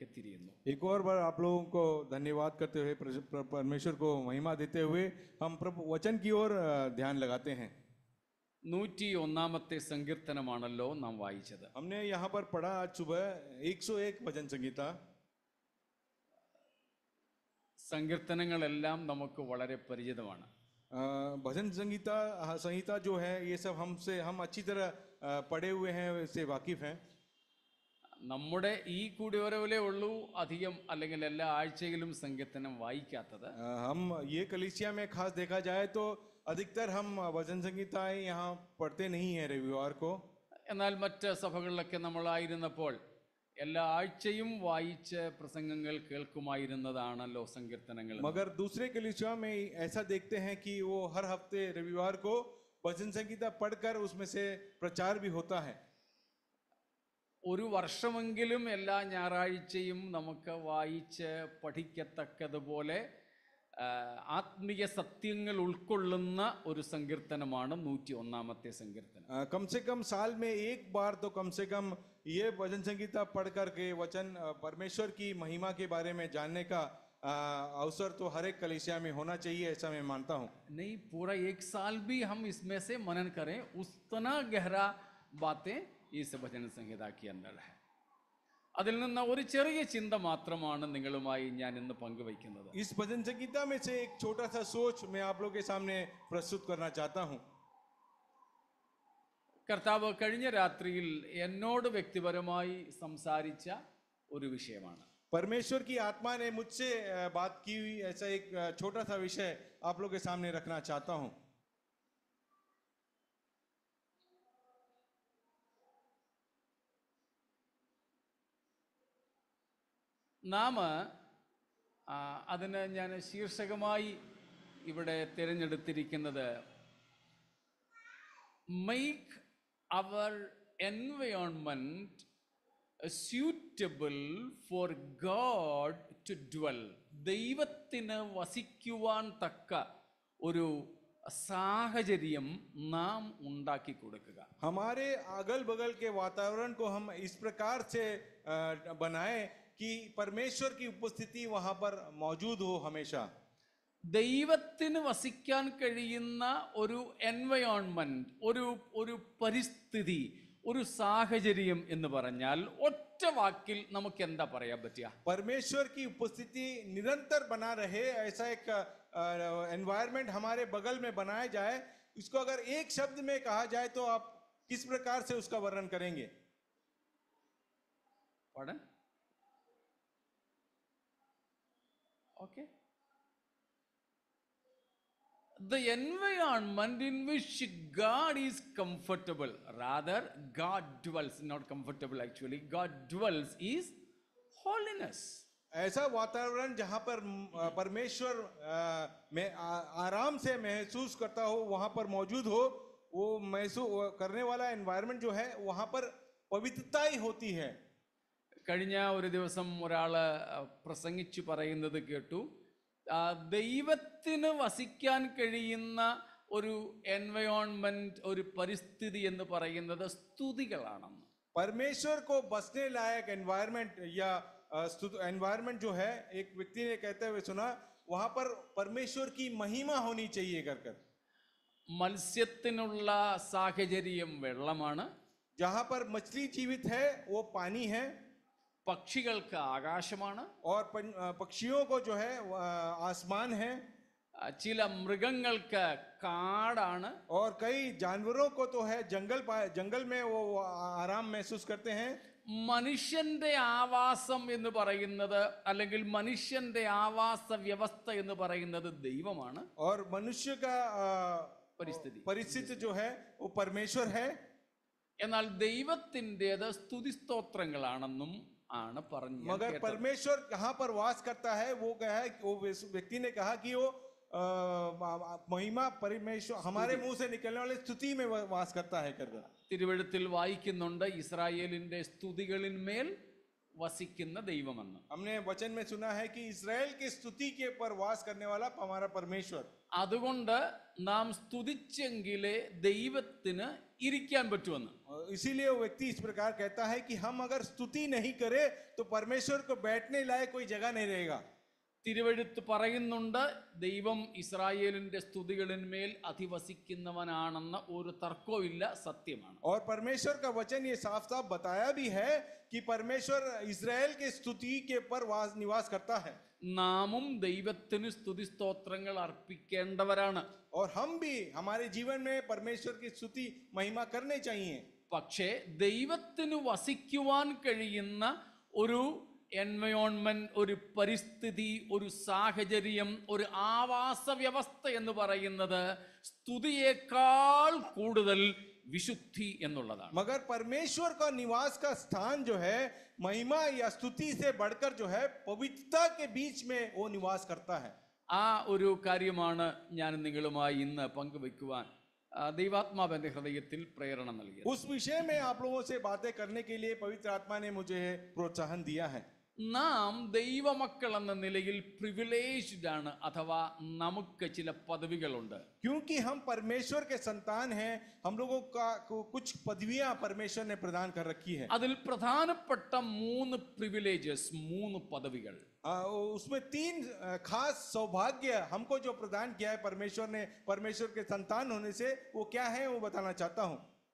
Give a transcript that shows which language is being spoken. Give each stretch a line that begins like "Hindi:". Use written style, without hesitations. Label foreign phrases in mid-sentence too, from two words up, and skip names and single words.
Malayalam: തിരിയുന്നു.
Hindi: एक और बार आप लोगों को धन्यवाद करते हुए, परमेश्वर को महिमा देते हुए हम प्रभु वचन की ओर ध्यान लगाते हैं.
Malayalam: 101 സങ്കീർത്തനമാണല്ലോ നാം വായിച്ചത്.
Hindi: हमने यहाँ पर पढ़ा आज सुबह 101 भजन संगीता.
Malayalam: സങ്കീർത്തനങ്ങളെല്ലാം നമുക്ക് വളരെ പരിചിതമാണ്.
Hindi: भजन संहिता जो है ये सब हम अच्छी तरह पढ़े हुए हैं, इससे वाकिफ हैं.
Malayalam: നമ്മുടെ ഈ കൂടിവരവിലേ ഉള്ളൂ അധികം അല്ലെങ്കിൽ എല്ലാ ആഴ്ചയിലും സങ്കീർത്തനം വായിക്കാത്തത്.
Hindi: हम ये कलीसिया में खास देखा जाए तो अधिकतर हम भजन संहिताएं यहाँ पढ़ते नहीं हैं रविवार को.
Malayalam: എന്നാൽ മറ്റ് സഭകളിലൊക്കെ നമ്മളായിരുന്നപ്പോൾ എല്ലാ ആഴ്ചയും വായിച്ച് പ്രസംഗങ്ങൾ കേൾക്കുമായിരുന്നതാണല്ലോ സങ്കീർത്തനങ്ങൾ.
Hindi: मगर दूसरे कलीसिया में ऐसा देखते हैं कि वो हर हफ्ते रविवार को भजन संहिता पढ़कर उसमें से प्रचार भी होता है.
Malayalam: ഒരു വർഷമെങ്കിലും എല്ലാ ഞായറാഴ്ചയും നമുക്ക് വായിച്ച് പഠിക്കത്തക്കതുപോലെ ആത്മീയ സത്യങ്ങൾ ഉൾക്കൊള്ളുന്ന ഒരു സങ്കീർത്തനമാണ് 101 സങ്കീർത്തനം.
Hindi: कम से कम साल में एक बार तो कम से कम ये भजन संगीता पढ़ करके वचन परमेश्वर की महिमा के बारे में जानने का अवसर तो हर एक कलीसिया में होना चाहिए, ऐसा मैं मानता हूँ. नहीं, पूरा एक साल भी हम इसमें से मनन करें, उतना गहरा बातें इस भजन संहिता के अंदर है.
Malayalam: അതിൽ നിന്ന് ഒരു ചെറിയ ചിന്ത മാത്രമാണ് നിങ്ങളുമായി ഞാൻ ഇന്ന് പങ്കുവയ്ക്കുന്നത്.
Hindi: इस भजन संगीता में से एक छोटा सा सोच मैं आप लोगों के सामने प्रस्तुत करना चाहता हूँ.
Malayalam: കർത്താവ് കഴിഞ്ഞ രാത്രിയിൽ എന്നോട് വ്യക്തിപരമായി സംസാരിച്ച ഒരു വിഷയമാണ്.
Hindi: परमेश्वर की आत्मा ने मुझसे बात की हुई ऐसा एक छोटा सा विषय आप लोगों के सामने रखना चाहता हूँ.
Malayalam: നാം അതിന് ഞാൻ ശീർഷകമായി ഇവിടെ തിരഞ്ഞെടുത്തിരിക്കുന്നത്
English: make our environment suitable for God to dwell.
Malayalam: ദൈവത്തിന് വസിക്കുവാൻ തക്ക ഒരു സാഹചര്യം നാം ഉണ്ടാക്കി കൊടുക്കുക.
Hindi: हमारे अगल बगल के वातावरण को हम इस प्रकार से बनाएं कि परमेश्वर की उपस्थिति वहां पर मौजूद हो हमेशा.
Malayalam: ദൈവത്തിന് വസിക്കാൻ കഴിയുന്ന ഒരു എൻവയോൺമെന്റ്, ഒരു പരിസ്ഥിതി, ഒരു സാഹചര്യം എന്ന് പറഞ്ഞാൽ ഒറ്റ വാക്കിൽ നമുക്ക് എന്താ പറയാൻ പറ്റുക?
Hindi: परमेश्वर की उपस्थिति निरंतर बना रहे ऐसा एक एनवायरनमेंट हमारे बगल में बनाया जाए, इसको अगर एक शब्द में कहा जाए तो आप किस प्रकार से उसका वर्णन करेंगे?
English: Pardon? Okay. The environment in which God is comfortable, rather God dwells, not comfortable actually, God dwells is holiness.
Hindi: ऐसा वातावरण जहां पर परमेश्वर में आराम से महसूस करता हो, वहां पर मौजूद हो, वो महसूस करने वाला एनवायरनमेंट जो है वहां पर पवित्रता ही होती है.
Malayalam: കഴിഞ്ഞ ഒരു ദിവസം ഒരാൾ പ്രസംഗിച്ചു പറയുന്നത് കേട്ടു, ദൈവത്തിന് വസിക്കാൻ കഴിയുന്ന ഒരു എൻവയോൺമെന്റ്, ഒരു പരിസ്ഥിതി എന്ന് പറയുന്നത് സ്തുതികളാണെന്ന്.
Hindi: परमेश्वर को बसने लायक एनवायरनमेंट या एनवायरनमेंट जो है, एक व्यक्ति ने कहते हुए सुना, वहां पर परमेश्वर की महिमा होनी चाहिए कर.
Malayalam: മത്സ്യത്തിനുള്ള സാഹചര്യം വെള്ളമാണ്.
Hindi: जहां पर मछली जीवित है वो पानी है.
Malayalam: പക്ഷികൾക്ക് ആകാശമാണ്.
Hindi: और पक्षियों को जो है आसमान है.
Malayalam: ചില മൃഗങ്ങൾക്ക് കാടാണ്.
Hindi: और कई जानवरों को तो है जंगल में वो आराम महसूस करते हैं.
Malayalam: മനുഷ്യന്റെ ആവാസം എന്ന് പറയുന്നത്, അല്ലെങ്കിൽ മനുഷ്യന്റെ ആവാസ വ്യവസ്ഥ എന്ന് പറയുന്നത് ദൈവമാണ്.
Hindi: और मनुष्य का परिस्थिति जो है वो परमेश्वर है.
Malayalam: എന്നാൽ ദൈവത്തിൻ്റെത് സ്തുതിസ്തോത്രങ്ങളാണെന്നും ആണ് പറഞ്ഞു.
Hindi: मगर परमेश्वर कहाँ पर वास करता है, वो कहा है, वो व्यक्ति ने कहा कि वो महिमा परमेश्वर हमारे मुंह से निकलने वाले स्तुति में वास करता है कर.
Malayalam: തിരുവെഴുത്തിൽ വായിക്കുന്നുണ്ട്, ഇസ്രായേലിന്റെ സ്തുതികളിന്മേൽ വസിക്കുന്ന ദൈവമെന്ന്.
Hindi: हमने वचन में सुना है कि इस्राएल की स्तुति के ऊपर वास करने वाला हमारा परमेश्वर.
Malayalam: അതുകൊണ്ട് നാം സ്തുതിച്ചെങ്കിലേ ദൈവത്തിന് ഇരിക്കാൻ പറ്റുമെന്ന്.
Hindi: इसीलिए वो व्यक्ति इस प्रकार कहता है कि हम अगर स्तुति नहीं करें तो परमेश्वर को बैठने लायक कोई जगह नहीं रहेगा.
Malayalam: തിരുവെഴുത്ത് പറയുന്നുണ്ട് ദൈവം ഇസ്രായേലിന്റെ സ്തുതികളിന്മേൽ അധിവസിക്കുന്നവനാണെന്ന ഒരു തർക്കവും ഇല്ല, സത്യമാണ്.
Hindi: और परमेश्वर का वचन ये साफ साफ बताया भी है कि परमेश्वर इस्राएल के स्तुति के ऊपर निवास करता है.
Malayalam: നാമും ദൈവത്തിന് സ്തുതി സ്തോത്രങ്ങൾ അർപ്പിക്കേണ്ടവരാണ്.
Hindi: और हम भी हमारे जीवन में परमेश्वर की स्तुति महिमा करने चाहिए.
Malayalam: പക്ഷേ ദൈവത്തിന് വസിക്കുവാൻ കഴിയുന്ന ഒരു എൻവയോൺമെന്റ്, ഒരു പരിസ്ഥിതി, ഒരു സാഹചര്യം, ഒരു ആവാസ വ്യവസ്ഥ എന്ന് പറയുന്നത് സ്തുതിയേക്കാൾ കൂടുതൽ വിശുദ്ധി എന്നുള്ളതാണ്.
Hindi: मगर परमेश्वर का निवास का स्थान जो है महिमा या स्तुति से बढ़कर जो है पवित्रता के बीच में वो निवास करता है.
Malayalam: ആ ഒരു കാര്യമാണ് ഞാൻ നിങ്ങളുമായി ഇന്ന് പങ്കുവെക്കുവാൻ ദൈവാത്മാവ് എൻ്റെ ഹൃദയത്തിൽ പ്രേരണ നൽകിയത്.
Hindi: उस विषय में आप लोगों से बातें करने के लिए पवित्र आत्मा ने मुझे प्रोत्साहन दिया है.
Malayalam: നാം ദൈവമക്കൾ എന്ന നിലയിൽ പ്രിവിലേജ്ഡ് ആണ്, അഥവാ നമുക്ക് ചില പദവികളുണ്ട്.
Hindi: क्योंकि हम परमेश्वर के संतान हैं, हम लोगों का कुछ पदवियां परमेश्वर ने प्रदान कर रखी है.
Malayalam: അതിൽ പ്രധാനപ്പെട്ട 3 പ്രിവിലേജസ്, 3 പദവികൾ.
Hindi: उसमें 3 खास सौभाग्य हमको जो प्रदान किया है परमेश्वर ने, परमेश्वर के संतान होने से, वो क्या है वो बताना चाहता हूं.